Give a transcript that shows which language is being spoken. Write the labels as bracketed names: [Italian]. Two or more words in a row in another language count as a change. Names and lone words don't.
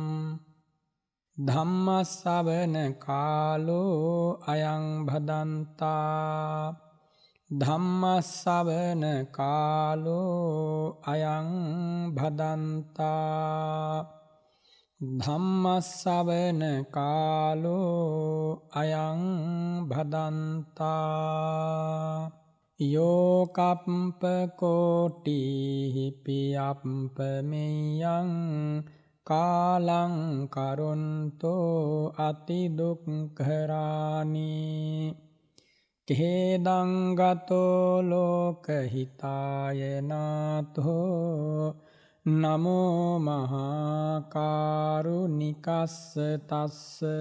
[Pali] ධම්ම ශ්‍රවණ කාලෝ අයං භදන්තා ධම්ම ශ්‍රවණ කාලෝ අයං භදන්තා ධම්ම ශ්‍රවණ කාලෝ අයං භදන්තා යෝ කප්ප කෝටි පියප්ප මෙයං කාලං කරොන්තෝ අති දුක්ඛරානි කේදංගතෝ ලෝකහිතාය නාතෝ නමෝ මහා කරුණිකස්ස තස්ස